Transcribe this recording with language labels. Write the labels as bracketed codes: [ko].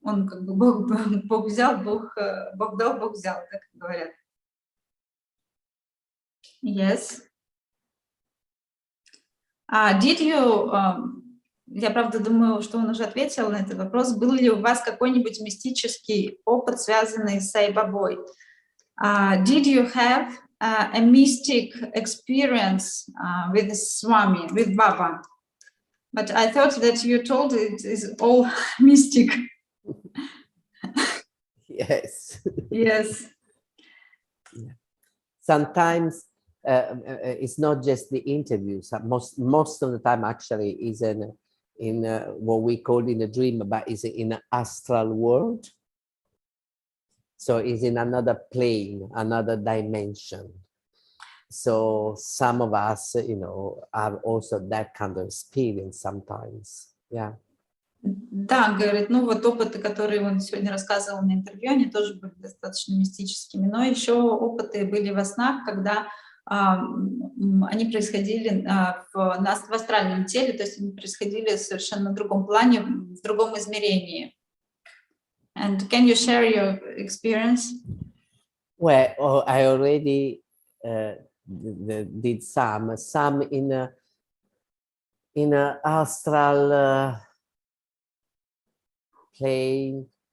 [ru] Он как бы Бог взял, Бог дал, Бог взял, так говорят. [en] Yes. Did you [ru] я, правда, думаю, что он уже ответил на этот вопрос. Был ли у вас какой-нибудь мистический опыт, связанный с Сай-Бабой? [en] Did you have a mystic experience with Swami, with Baba? But I thought that you told it is all mystic. Yes. Yes. Sometimes it's not just the interviews. Most of the time, actually, is in what we call in a dream, but is in an astral world. So it's in another plane, another dimension. So some of us, you know, have also that kind of experience sometimes. Yeah. [ru] Да, говорит, ну вот опыты, которые он сегодня рассказывал на интервью, они тоже были достаточно мистическими, но еще опыты были во снах, когда они происходили в астральном теле, то есть они происходили совершенно на другом плане, в другом измерении. [en] And can you share your experience? Well, I already did some in a astral plane.